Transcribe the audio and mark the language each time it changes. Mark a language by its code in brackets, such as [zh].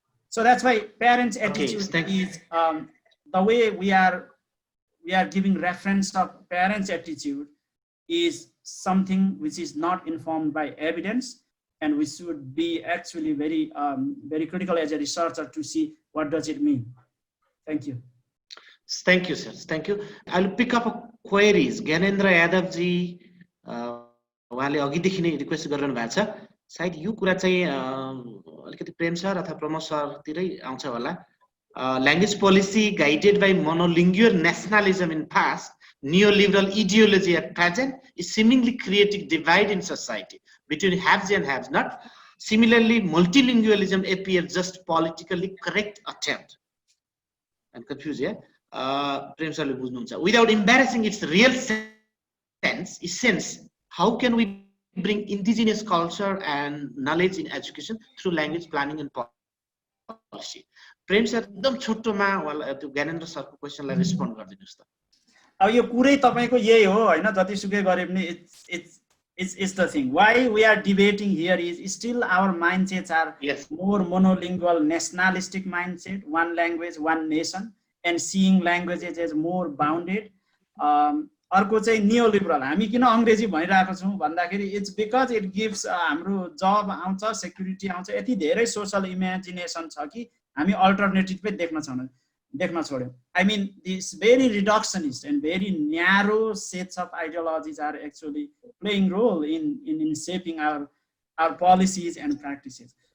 [en] So that's why parents' attitude is the way we are giving reference of parents' attitude is something which is not informed by evidence, and we should be actually very very critical as a researcher to see what does it mean. Thank you. Thank you, sir. Thank you. I'll pick up queries. [ne] Gyanendra Yadav ji, उहाँले अघिदेखि नै request गरिरहनु भएको छ. सायद यो कुरा चाहिँ अलिकति प्रेम सर अथवा प्रमोद सरतिरै आउँछ होला. [en] Language policy guided by monolingual nationalism in past, neoliberal ideology at present is seemingly creating divide in society between haves and haves not. Similarly, multilingualism appears just politically correct attempt. And confused here. Without embarrassing its real essence, how can we bring indigenous culture and knowledge in education through language planning and policy? [ne] Prem sir, एकदम छोटोमा वाला त्यो ज्ञानेन्द्र सरको क्वेशनलाई respond गरिदिनुस् त. अब यो कुरै तपाईको यही हो हैन, जतिसुकै गरे पनि [en] it's the thing. Why we are debating here is still our mindsets are more monolingual, nationalistic mindset, one language, one nation, and seeing languages as more bounded. [ne] अर्को चाहिँ नियोलिबरल. हामी किन अंग्रेजी भनिरहेको छौं भन्दाखेरि इट्स बिकज इट गिव्स हाम्रो जब आउँछ, सेक्युरिटी आउँछ, यति धेरै सोशल इमेजिनेसन छ कि हामी अल्टरनेटिभ पनि देख्न छोड्यौं. [en] I mean, this very reductionist and very narrow sets of ideologies are actually playing role in shaping our policies and practices.